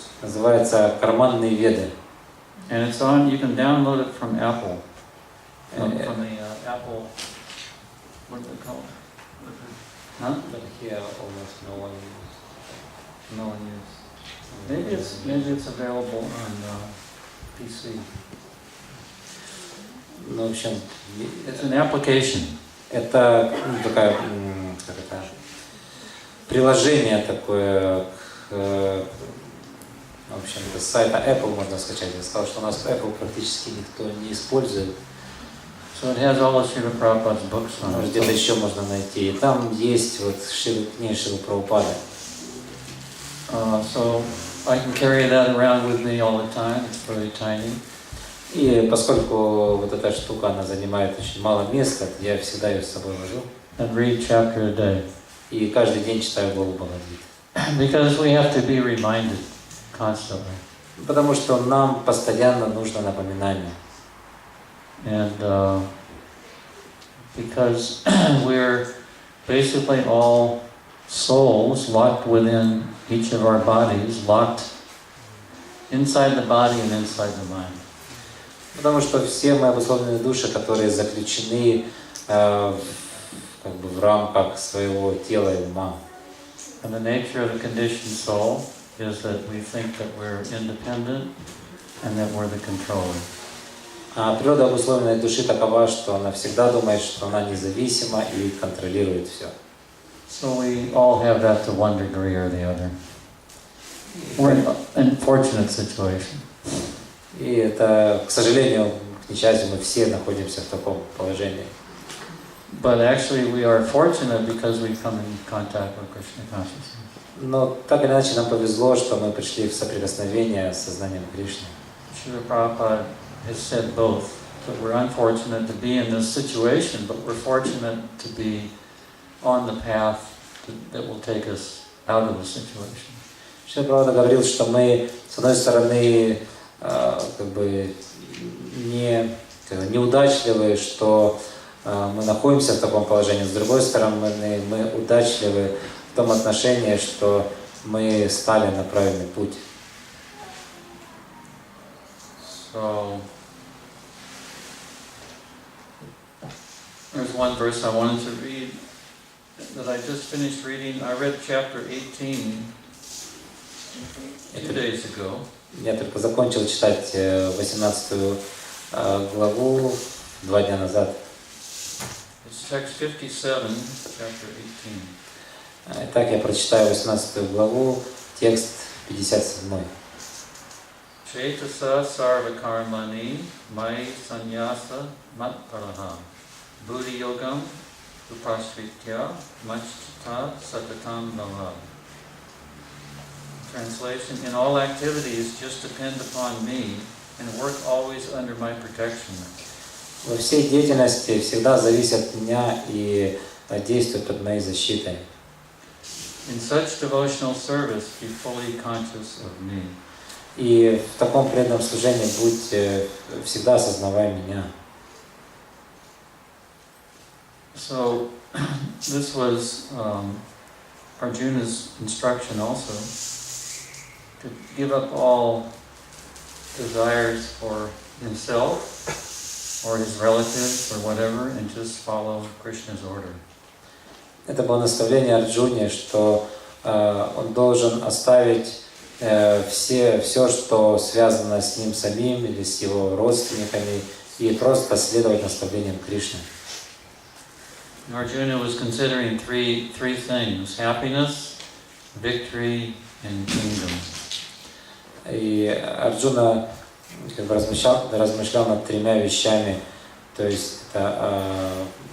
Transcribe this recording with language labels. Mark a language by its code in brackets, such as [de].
[ru] Называется «Карманные веды». [en] And it's on, you can download it from Apple. From the Apple, what's it called? Huh? But here almost no one uses. No one uses. Maybe it's available on PC. [ru] Ну, в общем, [en] It's an application. [ru] это такая, как это, приложение такое к, в общем, с сайта Apple можно скачать. Я сказал, что у нас Apple практически никто не использует. [en] So it has all of Srila Prabhupada's books on it. [ru] Где-то еще можно найти. И там есть вот книги Шрилы Прабхупады. [en] So I can carry that around with me all the time. It's very tiny. [ru] И поскольку вот эта штука, она занимает очень мало места, я всегда ее с собой вожу. [en] And read chapter a day. [ru] И каждый день читаю главу Бхагавад-гиты. [en] Because we have to be reminded constantly. [ru] Потому что нам постоянно нужно напоминание. [en] And because we're basically all souls locked within each of our bodies, locked inside the body and inside the mind. [ru] Потому что все мы обусловленные души, которые заключены как бы в рамках своего тела и ума. [en] And the nature of the conditioned soul is that we think that we're independent and that we're the controller. [ru] А природа обусловленной души такова, что она всегда думает, что она независима и контролирует все. [en] So we all have that to one degree or the other. We're in an unfortunate situation. [ru] И это, к сожалению, к несчастью, мы все находимся в таком положении. [en] But actually we are fortunate because we come in contact with Krishna consciousness. [ru] Но так или иначе нам повезло, что мы пришли в соприкосновение с сознанием Кришны. [en] Srila Prabhupada has said both, that we're unfortunate to be in this situation, but we're fortunate to be on the path that will take us out of the situation. [ru] Шрила Прабхупада говорил, что мы, с одной стороны, как бы неудачливы, что мы находимся в таком положении, с другой стороны, мы удачливы в том отношении, что мы стали на правильный путь. [en] So, there's one verse I wanted to read that I just finished reading. I read chapter 18 2 days ago. [ru] Я только закончил читать 18 главу 2 дня назад. [en] It's text 57, chapter 18. [ru] Итак, я прочитаю 18 главу, текст 57. [sa] Chaitasa sarva karmani mai sannyasa matparaha buddhi yogam upasritya machita satatam bhava. [en] Translation: in all activities just depend upon me and work always under my protection. [ru] Во всей деятельности всегда зависит от меня и действует под моей защитой. [en] In such devotional service be fully conscious of me. [ru] И в таком преданном служении будьте всегда осознавая меня. [en] So this was Arjuna's instruction also, to give up all desires for himself or his relatives or whatever and just follow Krishna's order. [ru] Это было наставление Арджуне, что он должен оставить все, что связано с ним самим или с его родственниками, и просто следовать наставлениям Кришны. [en] Arjuna was considering three things: happiness, victory, and kingdom. [ru] И Арджуна как бы размышлял над тремя вещами, то есть это